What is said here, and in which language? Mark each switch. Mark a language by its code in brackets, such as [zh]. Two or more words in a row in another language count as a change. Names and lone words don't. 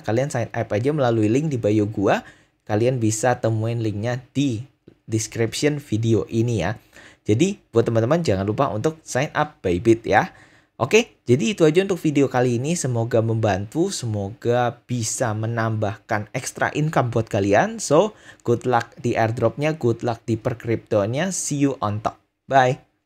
[id] Kalian [en] sign up [id] aja melalui link di bio gua. Kalian bisa temuin linknya di description video ini ya. Jadi buat teman-teman jangan lupa untuk [en] sign up [id] Bybit ya. Oke, jadi itu aja untuk video kali ini. Semoga membantu, semoga bisa menambahkan [en] extra income [id] buat kalian. [en] So, good luck [id] di airdropnya, [en] good luck [id] di per crypto-nya. [en] See you on top. Bye.